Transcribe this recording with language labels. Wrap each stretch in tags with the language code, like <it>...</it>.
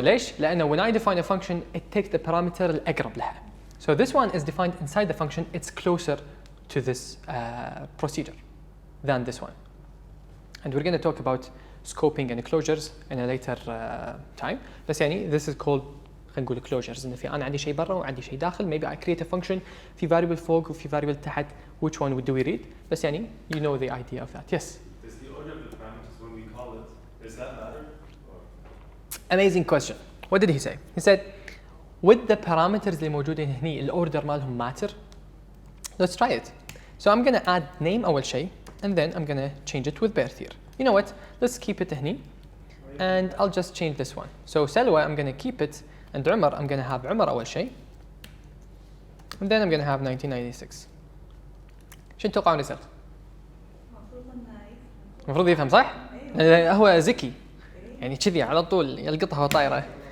<ar>ليش؟ لأنه</ar> <en>when I define a function, it takes the parameter</en> <ar>الأقرب لها.</ar> <en>So this one is defined inside the function. It's closer to this procedure than this one. And we're going to talk about scoping and closures in a later time.</en> <ar>بس يعني</ar> <en>this is called</en> <ar>خلينا نقول closures، إنه في أنا عندي شيء برا وعندي شيء داخل.</ar> <en>maybe I create a function</en> <ar>في variable فوق وفي variable تحت.</ar> <en>which one do we read؟ بس يعني you know the idea of that. Yes. Does the order of the parameters when we call it, does that matter? Amazing question. What did he say? He said with the parameters</en> <ar>اللي موجودين هني الأوردر مالهم</ar> <en>matter. Let's try it. So I'm gonna add name</en> <ar>أول شيء</ar> <en>and then I'm gonna change it with birth year. You know what? Let's keep it هني and I'll just change this one. So Selwa I'm gonna keep it and Umar I'm gonna have Umar</en> <ar>أول شيء</ar> <en>and then I'm gonna have 1996.</en> <ar>شو تتوقعون يصير؟ المفروض يفهم صح؟ هو ذكي يعني كذي على طول يلقطها وهو طايره.</ar>